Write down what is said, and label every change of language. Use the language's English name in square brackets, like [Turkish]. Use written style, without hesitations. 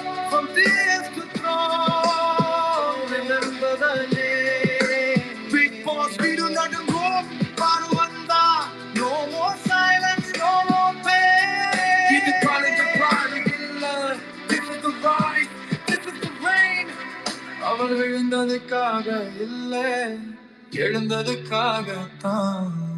[English] From tears to throne, remember the name. [Tamil] Big boss வீடு நடுங்கும், பாரு வந்தா. [English] No more silence, no more pain. [Tamil] இது college pride இல்ல, [English] this is the rise, this is the rain. [Tamil] அவள் விழுந்ததுக்காக இல்ல, எழுந்ததுக்காகத்தான்.